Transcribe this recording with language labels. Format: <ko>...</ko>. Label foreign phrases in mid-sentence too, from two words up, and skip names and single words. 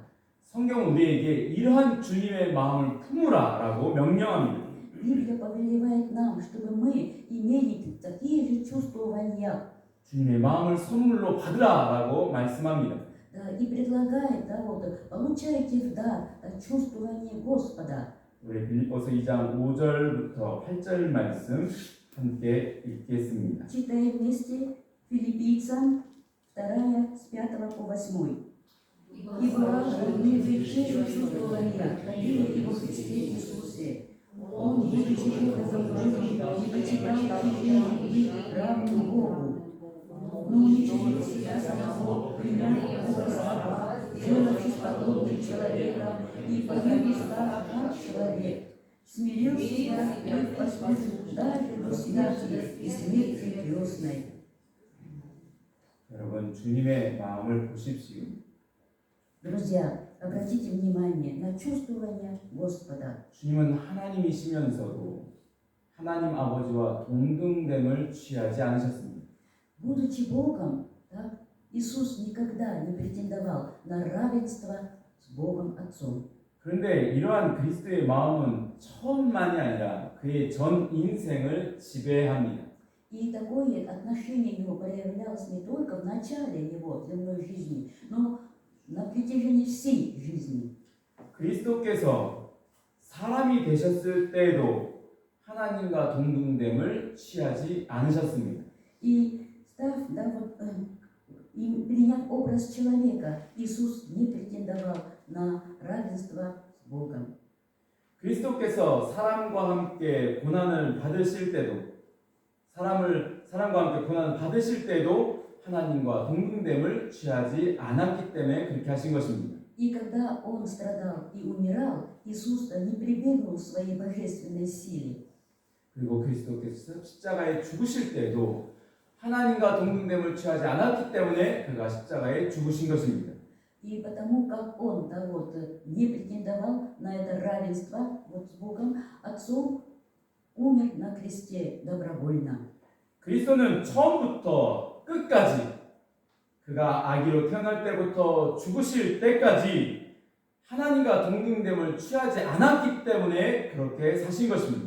<ko>성경은 우리에게 이러한 주님의 마음을 품으라라고 명령합니다.</ko> <ru>Библия повелевает нам, чтобы мы имели такие же чувствования.</ru> <ko>주님의 마음을 선물로 받으라라고 말씀합니다.</ko> <ru>Да, и предлагает, да, вот, получайте в дар чувствование Господа.</ru> <ko>우리 빌립보서 2장 5절부터 8절 말씀 함께 읽겠습니다.</ko> <ru>Читаем вместе Филиппийцам 2 с 5 по 8. «Ибо мы те же чувствования, какие и во Христе Иисусе. Он, будучи образом Божьим, не почитал быть равным Богу, но уничтожил себя самого, принял образ раба, сделавшись подобным человеком и появив став как человек, смирил себя и послужил даже до смерти и смерти крестной».</ru> <ko>여러분, 주님의 마음을 보십시오.</ko> <ru>Друзья, обратите внимание на чувствование Господа.</ru> <ko>주님은 하나님이시면서도 하나님 아버지와 동등됨을 취하지 않으셨습니다.</ko> <ru>Будучи Богом, да, Иисус никогда не претендовал на равенство с Богом Отцом.</ru> <ko>그런데 이러한 그리스도의 마음은 처음만이 아니라 그의 전 인생을 지배합니다.</ko> <ru>И такое отношение его проявлялось не только в начале его земной жизни, но на протяжении всей жизни.</ru> <ko>그리스도께서 사람이 되셨을 때에도 하나님과 동등됨을 취하지 않으셨습니다.</ko> <ru>И став, да, вот, и приняв образ человека, Иисус не претендовал на равенство с Богом.</ru> <ko>그리스도께서 사람과 함께 고난을 받으실 때도 사람과 함께 고난을 받으실 때도 하나님과 동등됨을 취하지 않았기 때문에 그렇게 하신 것입니다.</ko> <ru>И когда Он страдал и умирал, Иисус не прибегнул к своей божественной силе.</ru> <ko>그리고 그리스도께서 십자가에 죽으실 때도 하나님과 동등됨을 취하지 않았기 때문에 그가 십자가에 죽으신 것입니다.</ko> <ru>И потому как Он, да, вот, не претендовал на это равенство вот, с Богом, Отцом умер на кресте добровольно.</ru> <ko>그리스도는 처음부터 끝까지 그가 아기로 태어날 때부터 죽으실 때까지 하나님과 동등됨을 취하지 않았기 때문에 그렇게 사신 것입니다.</ko>